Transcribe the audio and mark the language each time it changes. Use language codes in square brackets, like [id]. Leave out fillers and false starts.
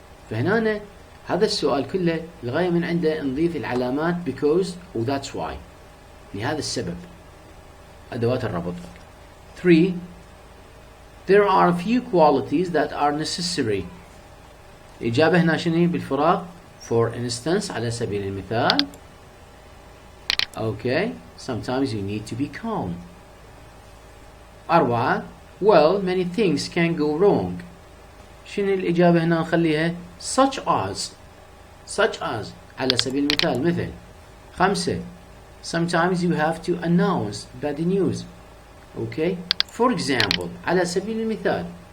[ar] فهنا هذا السؤال كله الغاية من عنده نضيف العلامات because و [en] that's why [ar] لهذا السبب. أدوات الربط. 3. [en] There are a few qualities that are necessary. [ar] الإجابة هنا شنو بالفراغ؟ [en] For instance [ar] على سبيل المثال. [en] Okay, sometimes you need to be calm. 4. Well, many things can go wrong. [ar] شنو الإجابة هنا نخليها [en] such as [ar] على سبيل المثال مثل. 5. [en] Sometimes you have to announce bad news. Okay, for example [ar] على سبيل المثال.